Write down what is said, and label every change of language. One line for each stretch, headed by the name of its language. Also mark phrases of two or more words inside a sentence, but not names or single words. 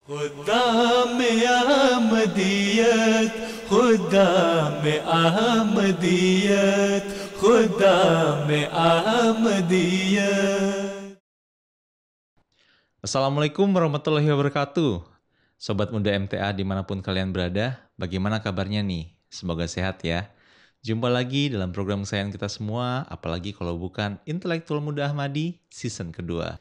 Urdu: खुदा में अहमदियत खुदा में अहमदियत खुदा में अहमदियत.
Arabic: السلام عليكم ورحمة الله وبركاته.
Indonesian: Sobat Muda MTA dimanapun kalian berada, bagaimana kabarnya nih? Semoga sehat ya. Jumpa lagi dalam program kesayangan kita semua, apalagi kalau bukan Intelektual Muda Ahmadi season kedua.